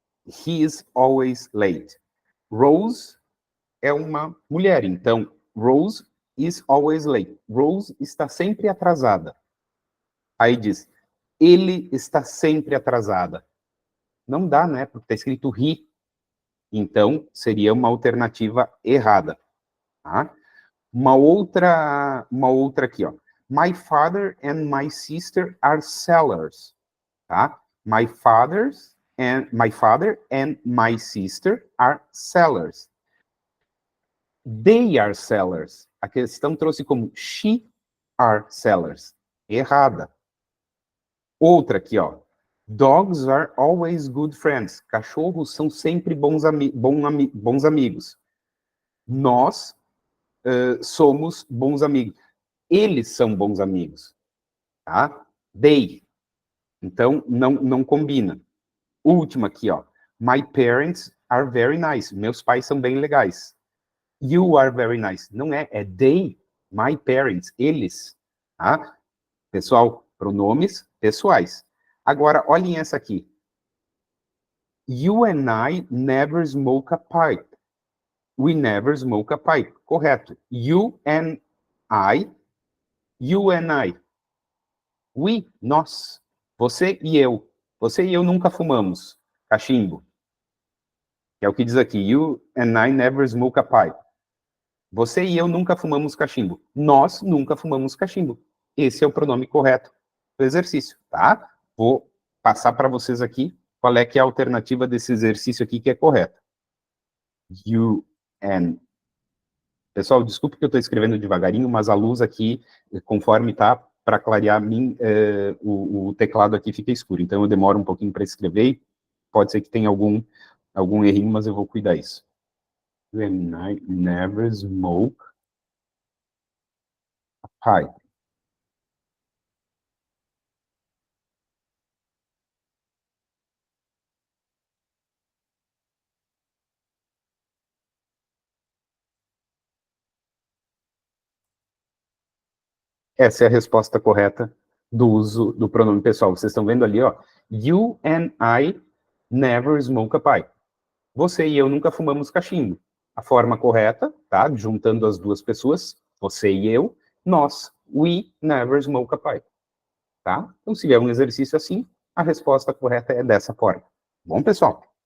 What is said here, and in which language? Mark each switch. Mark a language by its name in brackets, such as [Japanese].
[English] He is always late. Rose [Portuguese] é uma mulher, então [English] Rose is always late. [Portuguese] Rose está sempre atrasada. Aí diz, ele está sempre atrasada. Não dá, né? Porque está escrito he. Então, seria uma alternativa errada. Tá? Uma outra aqui, ó. [English] My father and my sister are sellers. Tá? My father and my sister are sellers. They are sellers. [Portuguese] A questão trouxe como [English] she are sellers. [Portuguese] Errada. Outra aqui, ó. [English] Dogs are always good friends. [Portuguese] Cachorros são sempre bons amigos. Nós somos bons amigos. Eles são bons amigos. Tá? They. Então, não combina. Última aqui, ó. [English] My parents are very nice. [Portuguese] Meus pais são bem legais. [English] You are very nice. [Portuguese] Não é [English] they. My parents. Eles. Tá? [Portuguese] Pessoal, pronomes pessoais. Agora, olhem essa aqui. [English] You and I never smoke a pipe. We never smoke a pipe. Correto. You and I. You and I. [Portuguese] We, nós. Você e eu. Você e eu nunca fumamos cachimbo. Que é o que diz aqui. [English] You and I never smoke a pipe. [Portuguese] Você e eu nunca fumamos cachimbo. Nós nunca fumamos cachimbo. Esse é o pronome correto do exercício, tá? Vou passar para vocês aqui qual é que é a alternativa desse exercício aqui que é correta. [English] You and... [Portuguese] Pessoal, desculpe que eu estou escrevendo devagarinho, mas a luz aqui, conforme tá, para clarear o teclado aqui fica escuro. Então eu demoro um pouquinho para escrever. Pode ser que tenha algum errinho, mas eu vou cuidar disso. [English] You and I never smoke a pipe. [Portuguese] Essa é a resposta correta do uso do pronome pessoal. Vocês estão vendo ali, ó. [English] You and I never smoke a pipe. [Portuguese] Você e eu nunca fumamos cachimbo. A forma correta, tá? Juntando as duas pessoas, você e eu, nós. [English] We never smoke a pipe. [Portuguese] Tá? Então, se vier um exercício assim, a resposta correta é dessa forma. Bom, pessoal?